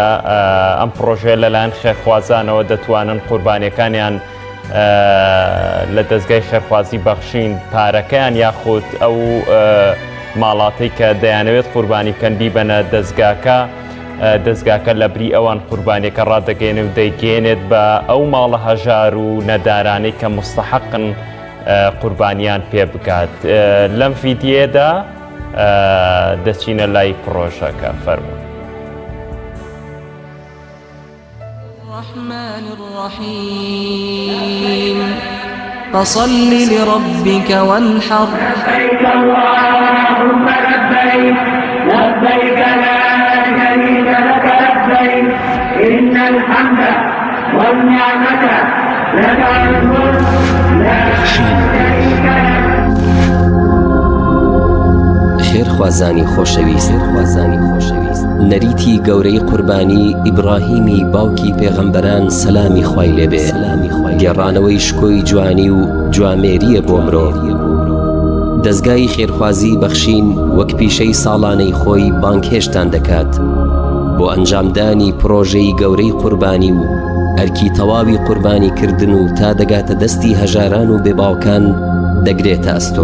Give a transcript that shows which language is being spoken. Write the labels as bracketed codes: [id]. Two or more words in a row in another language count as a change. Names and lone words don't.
[ckb] ئەم پرۆژەیە لەلایەن خێرخوازانەوە دەتوانن قوربانیەکانیان لە دەستگای خێرخوازی بەخشین پارەکەیان یاخود ئەو ماڵاتەی کە دەیانەوێت قوربانی بکەن بیبەنە دەستگاکە لە بری ئەوان قوربانیەکە ڕادەگەێنێ و دەیگەێنێت بە ئەو ماڵە هەژار و نەدارانەی کە مستحقن قوربانیان پێ بکات. لەم ڤیدیۆدا دەچینە لای پرۆژەکە. فەرموو. [ar] الرحمن الرحيم فصل لربك وانحر لبيك اللهم لبيك لبيك لا شريك لك لبيك إن الحمد والنعمة لك الملك لا شريك لك. [ckb] خێرخوازانی خۆشەویست نەریتی گەورەی قوربانی ئیبراهیمی باوکی پێغەمبەران سەلامی خوای لێبێ گێڕانەوەی شکۆی جوانی و جوامێریە بۆ مرۆڤ. دەستگای خێرخوازی بەخشین وەک پیشەی ساڵانەی خۆی بانکهێشتان دەکات بۆ ئەنجامدانی پرۆژەی گەورەی قوربانی و ئەرکی تەواوی قوربانیکردن و تا دەگاتە دەستی هەژاران و بێباوکان دەگرێتە ئەستۆ.